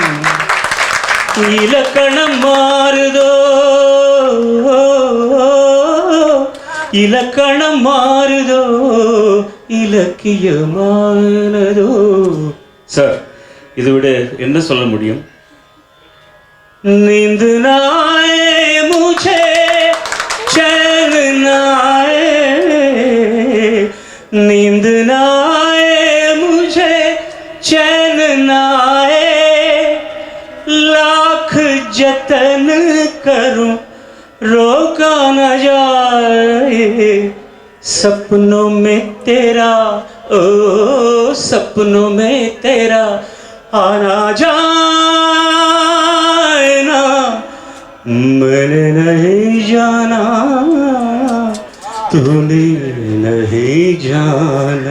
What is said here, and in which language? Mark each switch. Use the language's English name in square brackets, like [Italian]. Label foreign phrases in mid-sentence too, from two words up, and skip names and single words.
[Tamil] இலக்கணம் மாறுதோ, இலக்கணம் மாறுதோ, இலக்கியமானதோ. சார், இதை விட என்ன சொல்ல முடியும்? [Hindi] नींद ना आए मुझे, चैन ना आए, नींद ना आए मुझे, चैन ना आए, लाख जतन करूं रोका न जाए, सपनों में तेरा, ओ सपनों में तेरा आना जाए ना, मैंने नहीं जाना, तूने नहीं जाना.